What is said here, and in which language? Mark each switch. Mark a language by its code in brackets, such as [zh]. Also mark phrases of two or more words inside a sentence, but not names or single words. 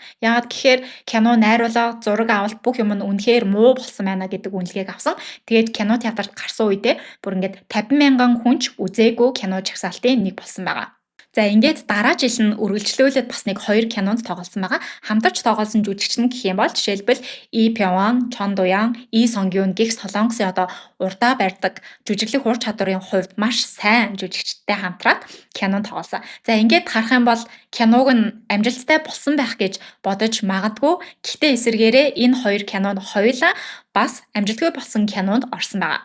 [mn] Яагаад гэхээр кино найруулга, зураг авалт бүх юм нь үнэхээр муу болсон байна гэдэг үнэлгээг авсан. Тэгээд кино театрт гарсан үедээ бүр ингээд 50,000 хүн ч үзээгүй кино чагсаалтын нэг болсон байгаа. За ингээд дараа жил нь үргэлжлүүлээд бас нэг 2 кинонд тоглосон байгаа. Хамтарч тоглосон жүжигчин гэх юм бол жишээлбэл Lee Pyong-wan, Chon Do-young, Lee Sung-gyun гэх Солонгосын урдаа барьдаг жүжиглэх ур чадварын хувьд маш сайн жүжигчтэй хамтраад кинонд тоглосон. За ингээд харах юм бол киног нь амжилттай болсон байх гэж бодож магадгүй. Гэхдээ эсвэргээрээ энэ 2 кинод хоёулаа бас амжилтгүй болсон кинонд орсон байгаа.